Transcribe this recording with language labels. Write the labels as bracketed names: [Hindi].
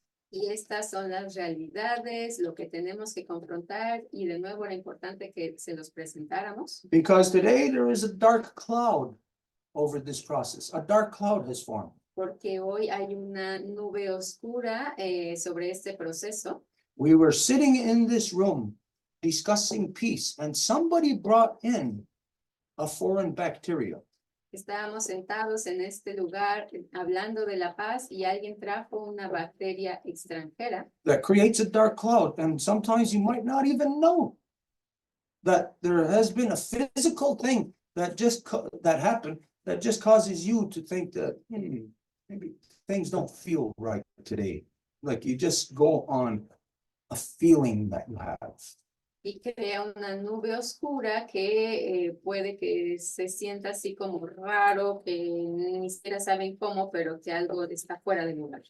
[Spanish] Y estas son las realidades, lo que tenemos que confrontar, y de nuevo era importante que se los presentáramos. [English] Because today there is a dark cloud over this process. A dark cloud has formed. [Spanish] Porque hoy hay una nube oscura sobre este proceso. [English] We were sitting in this room discussing peace, and somebody brought in a foreign bacteria. [Spanish] Estábamos sentados en este lugar hablando de la paz y alguien trajo una bacteria extranjera [English] That creates a dark cloud, and sometimes you might not even know that there has been a physical thing that that happened that just causes you to think that maybe things don't feel right today. Like you just go on a feeling that you have. [Spanish] y crea una nube oscura que puede que se sienta así como raro, que ni siquiera saben cómo, pero que algo está fuera de lugar.